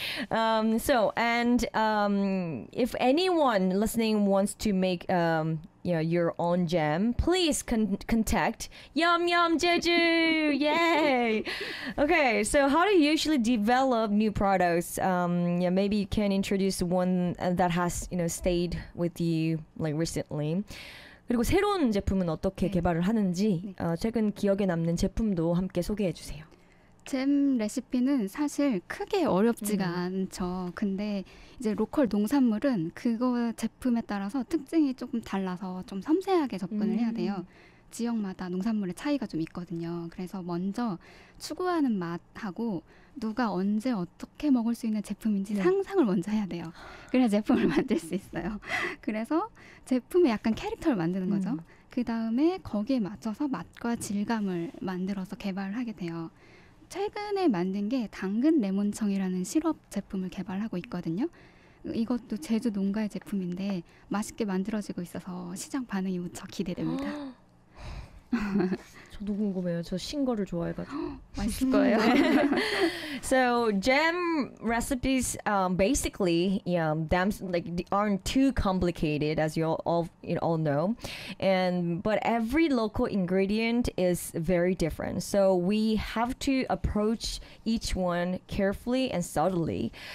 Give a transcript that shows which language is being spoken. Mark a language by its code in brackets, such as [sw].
[en] If anyone listening wants to make your own jam, please contact Yum Yum Jeju. Yay. Okay, so how do you usually develop new products? Maybe you can introduce one that has, stayed with you like recently. [ko] 그리고 새로운 제품은 어떻게 개발을 하는지, 최근 기억에 남는 제품도 함께 소개해 주세요. 잼 레시피는 사실 크게 어렵지가 않죠. 근데 이제 로컬 농산물은 그거 제품에 따라서 특징이 조금 달라서 좀 섬세하게 접근을 해야 돼요. 지역마다 농산물의 차이가 좀 있거든요. 그래서 먼저 추구하는 맛하고 누가 언제 어떻게 먹을 수 있는 제품인지 상상을 먼저 해야 돼요. 그래야 제품을 만들 수 있어요. 그래서 제품에 약간 캐릭터를 만드는 거죠. 그 다음에 거기에 맞춰서 맛과 질감을 만들어서 개발을 하게 돼요. 최근에 만든 게 당근 레몬청이라는 시럽 제품을 개발하고 있거든요. 이것도 제주 농가의 제품인데 맛있게 만들어지고 있어서 시장 반응이 무척 기대됩니다. 저도 궁금해요. 저 신 거를 좋아해가지고. 맛있을 거예요. [en] So jam recipes basically them like aren't too complicated as you all know, and but every local ingredient is very different. So we have to approach each one carefully and subtly.